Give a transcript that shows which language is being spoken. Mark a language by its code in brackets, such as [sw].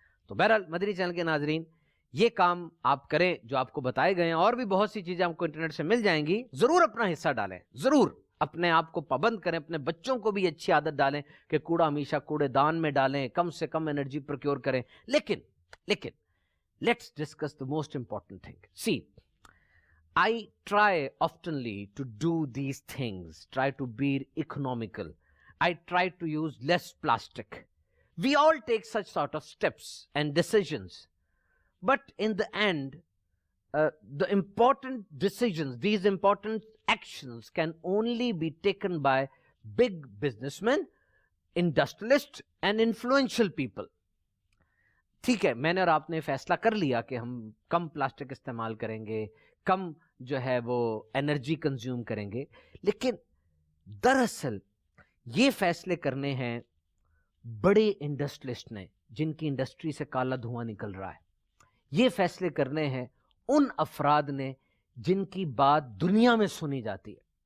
[ur] تو بہرحال مدنی چینل کے ناظرین, یہ کام آپ کریں جو آپ کو بتائے گئے ہیں, اور بھی بہت سی چیزیں آپ کو انٹرنیٹ سے مل جائیں گی. ضرور اپنا حصہ ڈالیں, ضرور اپنے آپ کو پابند کریں, اپنے بچوں کو بھی اچھی عادت ڈالیں کہ کوڑا ہمیشہ کوڑے دان میں ڈالیں, کم سے کم انرجی پروکیور کریں. لیکن [en] Let's discuss the most important thing. See, I try oftenly to do these things, try to be economical. I try to use less plastic. We all take such sort of steps and decisions. But in the end, the important decisions, these important actions can only be taken by big businessmen, industrialists and influential people. [ur] ٹھیک ہے, میں نے اور آپ نے فیصلہ کر لیا کہ ہم کم پلاسٹک استعمال کریں گے, کم جو ہے وہ انرجی کنزیوم کریں گے, لیکن دراصل یہ فیصلے کرنے ہیں بڑے انڈسٹریلسٹ نے جن کی انڈسٹری سے کالا دھواں نکل رہا ہے، یہ فیصلے کرنے ہیں ان افراد نے جن کی بات دنیا میں سنی جاتی ہے.